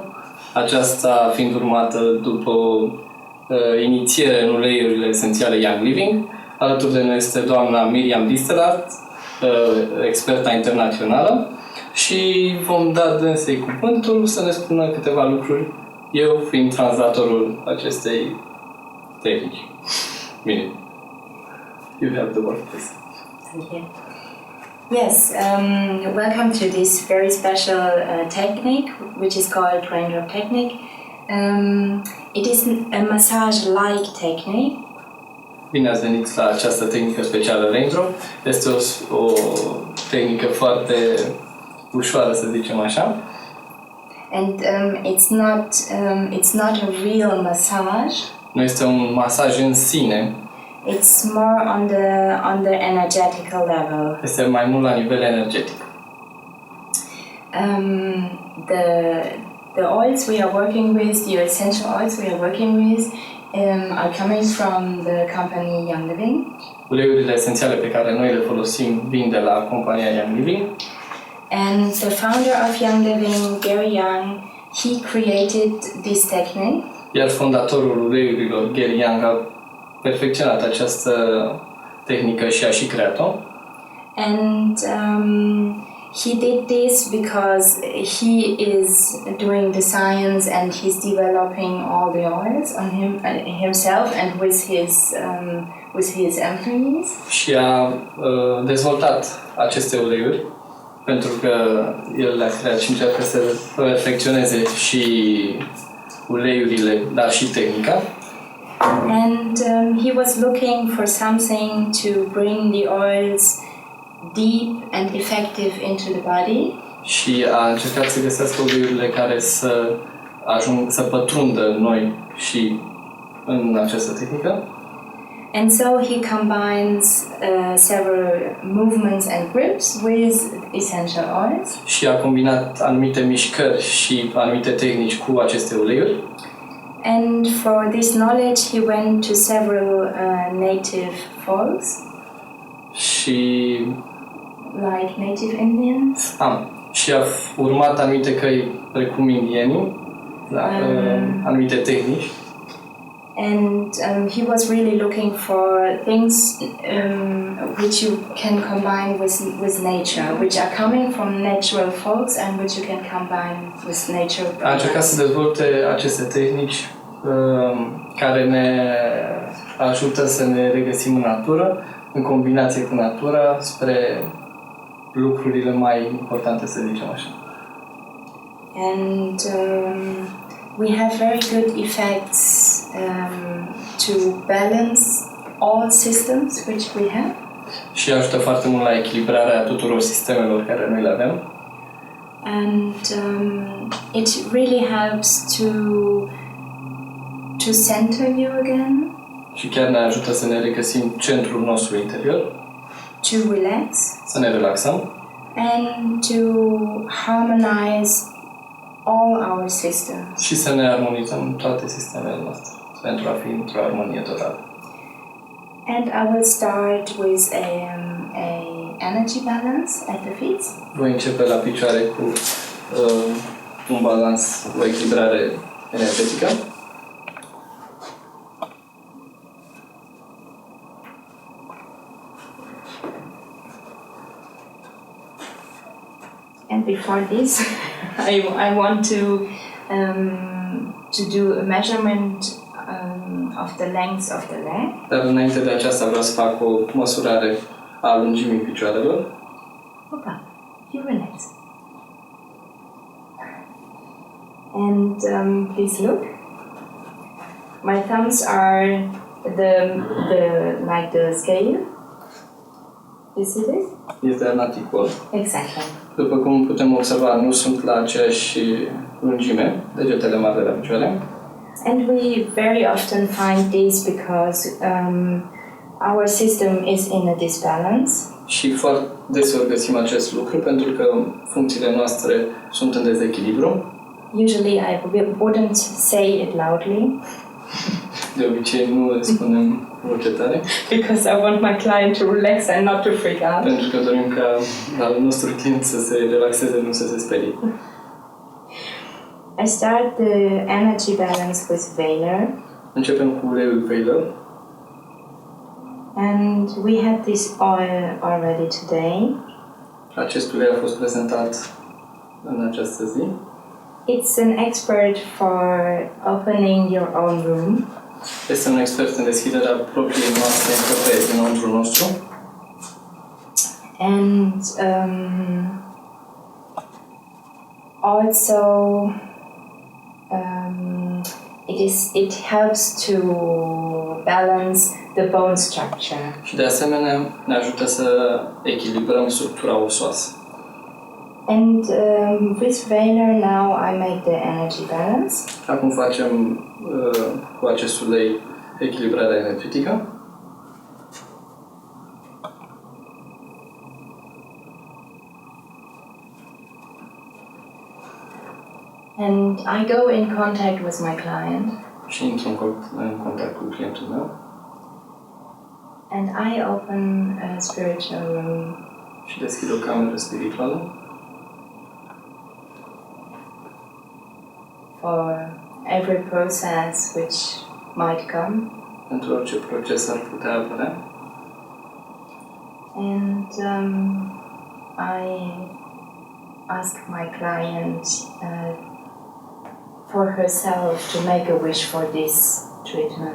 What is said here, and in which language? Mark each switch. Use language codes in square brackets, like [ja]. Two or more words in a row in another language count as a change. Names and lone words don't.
[ro] Aceasta fiind urmată după inițiere în Uleiurile, esențiale Young Living. Alături de noi este doamna Miriam Distelrath, experta internațională, și vom da dânsei cuvântul să ne spună câteva lucruri, eu fiind translatorul acestei tehnici. Bine. [en] You have the word, please. Thank you. Yes, welcome to this very special technique, which is called RainDrop technique. It is a massage-like technique. [ro] Bine ați venit la această tehnică specială RainDrop. Este o tehnică foarte ușoară, să zicem așa. [en] And it's not a real massage. [ro] Nu este un masaj în sine. [en] It's more on the energetical level. [ro] Este mai mult la nivel energetic. [en] The oils we are working with, the essential oils we are working with, are coming from the company Young Living. [ro] Uleiurile esențiale pe care noi le folosim vin de la compania Young Living. [en] And the founder of Young Living, Gary Young, he created this technique. [ro] Iar fondatorul Uleiurilor, Gary Young, a perfecționat această tehnică și a și creat-o. [en] And he did this because he is doing the science and he's developing all the oils on himself and with his employees. [ro] Și a dezvoltat aceste uleiuri pentru că el le-a creat și încearcă să perfecționeze și uleiurile, dar și tehnica. [en] And he was looking for something to bring the oils deep and effective into the body. [ro] Și a încercat să găsească uleiurile care să pătrundă în noi și în această tehnică. [en] And so he combines several movements and grips with essential oils. [ro] Și a combinat anumite mișcări și anumite tehnici cu aceste uleiuri. [en] And for this knowledge he went to several native folks. [ro] Și [en] like native Indians. [ro] Și a urmat anumite căi precum indienii, anumite tehnici. [en] And he was really looking for things which you can combine with nature, which are coming from natural folks and which you can combine with nature. [ro] A încercat să dezvolte aceste tehnici care ne ajută să ne regăsim în natură, în combinație cu natura, spre lucrurile mai importante, să zicem așa. [en] And we have very good effects to balance all systems which we have. [ro] Și ajută foarte mult la echilibrarea tuturor sistemelor care noi le avem. [en] And it really helps to center you again. [ro] Și chiar ne ajută să ne regăsim centrul nostru interior. [en] To relax. [ro] Să ne relaxăm. [en] And to harmonize all our systems. [ro] Și să ne armonizăm toate sistemele noastre pentru a fi într-o armonie totală. [en] And I will start with a energy balance at the feet. [ro] Voi începe la picioare cu un balans, o echilibrare energetică. [en] And before this, I want to do a measurement of the length of the leg. [ro] Dar înainte de aceasta vreau să fac o măsurare a lungimii picioarelor. Opa, [en] you relax. And please look. My thumbs are like the scale. You see this? [ro] Este anaticol. [en] Exactly. [ro] După cum putem observa, nu sunt la aceeași lungime, degetele mari de la picioare. [en] And we very often find this because our system is in a disbalance. [ro] Și foarte deseori găsim acest lucru pentru că funcțiile noastre sunt în dezechilibru. [en] Usually I wouldn't say it loudly. [ro] De obicei nu îl spunem voce tare. [en] Because I want my client to relax and not to freak out. [ro] Pentru că dorim ca al nostru client să se relaxeze, nu să se sperie. [en] I start the energy balance with Veiler. [ro] Începem cu uleiul Veiler. [en] And we had this oil already today. [ro] Acest ulei a fost prezentat în această zi. [en] It's an expert for opening your own room. [ro] Este un expert în deschiderea propriei noastre încăperi dinăuntru nostru. [en] And also it helps to balance the bone structure. [ro] Și de asemenea ne ajută să echilibrăm structura osoasă. [en] And with Veiler now I make the energy balance. [ro] Acum facem cu acest ulei echilibrarea energetică. [en] And I go in contact with my client. [ro] Și intru în contact cu clientul meu. [en] And I open a spiritual room. [ro] Și deschid o cameră spirituală. [en] For every process which might come. [ro] Pentru orice proces ar putea apărea. [en] And I ask my client for herself to make a wish for this treatment.